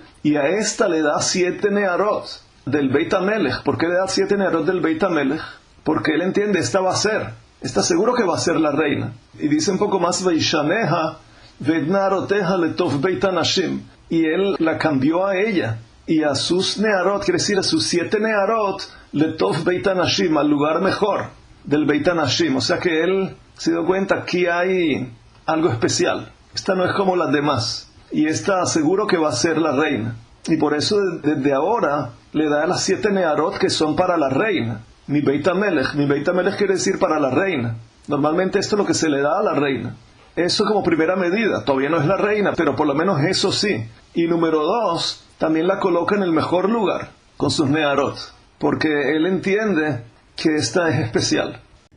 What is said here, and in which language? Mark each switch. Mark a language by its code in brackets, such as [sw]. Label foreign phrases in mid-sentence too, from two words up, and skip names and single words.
[es] Y a esta le da 7 nearot del [he] בית המלך. [es] ¿Por qué le da 7 nearot del [he] בית המלך? [es] Porque él entiende, esta va a ser. Está seguro que va a ser la reina. Y dice un poco más, Veishaneha y él la cambió a ella y a sus nearot, quiere decir a sus 7 nearot, [he] לטוב בית הנשים, [es] al lugar mejor del [he] בית הנשים. [es] O sea que él se dio cuenta que aquí hay algo especial. Esta no es como las demás, y esta seguro que va a ser la reina, y por eso desde ahora le da a las 7 nearot que son para la reina. [he] מבית המלך [es] quiere decir para la reina. Normalmente esto es lo que se le da a la reina. Eso como primera medida. Todavía no es la reina, pero por lo menos eso sí. Y número 2, también la coloca en el mejor lugar, con sus nearot. Porque él entiende que esta es especial.